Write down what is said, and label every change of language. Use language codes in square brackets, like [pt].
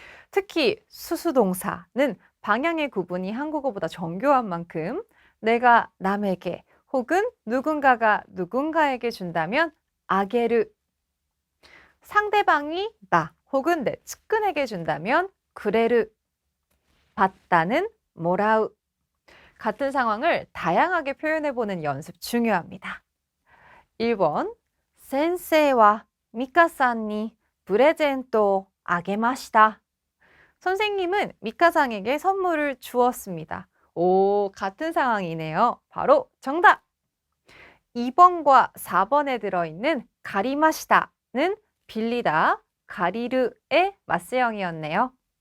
[ko] 특히 수수동사는 방향의 구분이 한국어보다 정교한 만큼 내가 남에게 혹은 누군가가 누군가에게 준다면 아게르, 상대방이 나 혹은 내 측근에게 준다면 그레르, 받다는 모라우. 같은 상황을 다양하게 표현해보는 연습 중요합니다. [ja] 1번, 先生はミカさんにプレゼントをあげました. [ko] 선생님은 미카상에게 선물을 주었습니다. 같은 상황이네요. 바로 정답! 2번과 4번에 들어있는 가리마시다는 빌리다, 가리르의 맞세형이었네요.